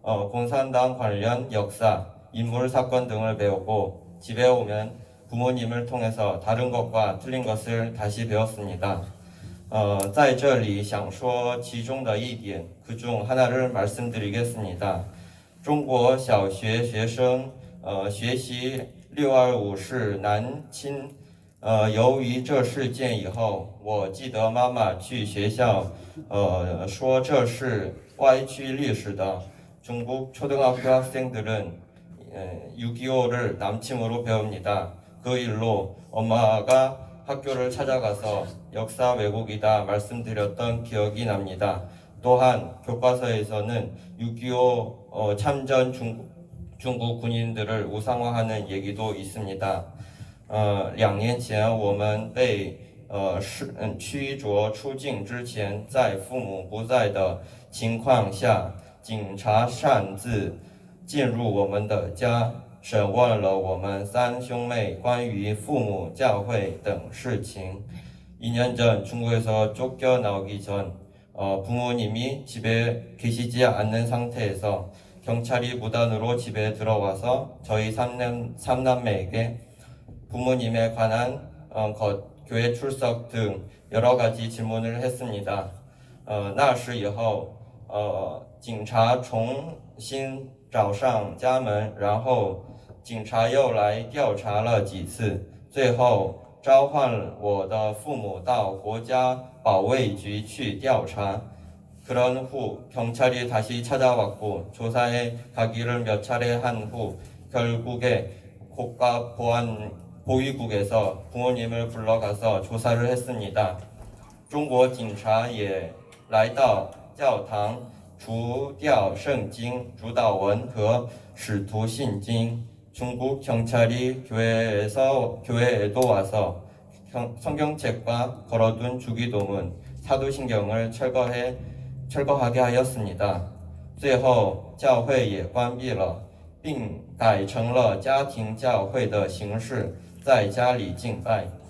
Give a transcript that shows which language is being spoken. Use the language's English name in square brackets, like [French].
[Korean] 공산당 관련 역사, 인물 사건 등을 배우고 집에 오면 부모님을 통해서 다른 것과 틀린 것을 다시 배웠습니다. [Chinese] 在这里想说其中的一点， [Korean] 그중 하나를 말씀드리겠습니다. [Chinese] 中国小学学生学习625是南侵，由于这事件以后，我记得妈妈去学校说这是歪曲历史的。 [Korean] 중국 초등학교 학생들은 6.25를 남침으로 배웁니다. 그 일로 엄마가 학교를 찾아가서 역사 왜곡이다 말씀드렸던 기억이 납니다. 또한 교과서에서는 6.25 참전 중국 군인들을 우상화하는 얘기도 있습니다. [Chinese] 2年前我们被驱逐出境之前，在父母不在的情况下，警察擅自进入我们的家，审问了我们3兄妹关于父母、教会等事情。 [Korean] 2년 전 중국에서 쫓겨나오기 전 부모님이 집에 계시지 않는 상태에서 경찰이 무단으로 집에 들어와서 저희 3남매에게 부모님에 관한 교회 출석 등 여러 가지 질문을 했습니다. [Chinese] 那时以后警察重新找上家门，然后警察又来调查了几次，最后召唤我的父母到国家保卫局去调查。 [Korean] 그런 후 경찰이 다시 찾아왔고 조사에 가기를 몇 차례 한 후 결국에 국가 보위국에서 부모님을 불러가서 조사를 했습니다. [Chinese] 中国警察也来到教堂除掉圣经、主导文和使徒信经. [Korean] 중국 경찰이 교회에도 와서 성경책과 걸어둔 주기도문, 사도신경을 철거하게 하였습니다. [Chinese] 最后教会也关闭了，并改成了家庭教会的形式，在家里敬拜.